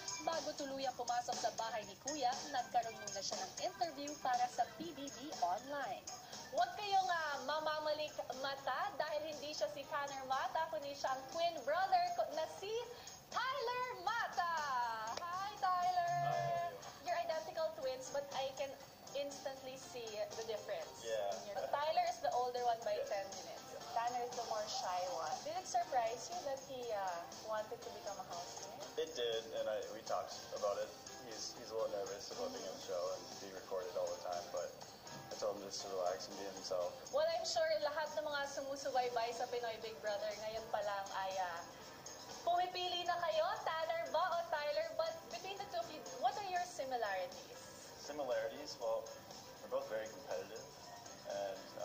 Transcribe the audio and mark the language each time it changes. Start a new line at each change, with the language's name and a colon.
Filipino: Bago tuluyang pumasok sa bahay ni Kuya, nagkaroon muna siya ng interview para sa PBB Online. Huwag kayong mamamalik mata dahil hindi siya si Tanner Mata, kundi siya ang twin brother na si Tyler Mata!
English: Hi, Tyler! You're identical twins, but I can instantly see the difference. Yeah. Tyler is the older one by 10 minutes. Tanner is the more shy one. Did it surprise you that he wanted to become a housemate? It did, and we talked about it. He's a little nervous about being on the show and being recorded all the time, but I told him just to relax and be himself. Well, I'm sure
Filipino: lahat ng mga sumusubaybay sa Pinoy Big Brother ngayon pa lang ay pumipili na kayo, Tanner ba o Tyler?
English: But between the two of you, what are your similarities? Similarities, well, we're both very competitive, and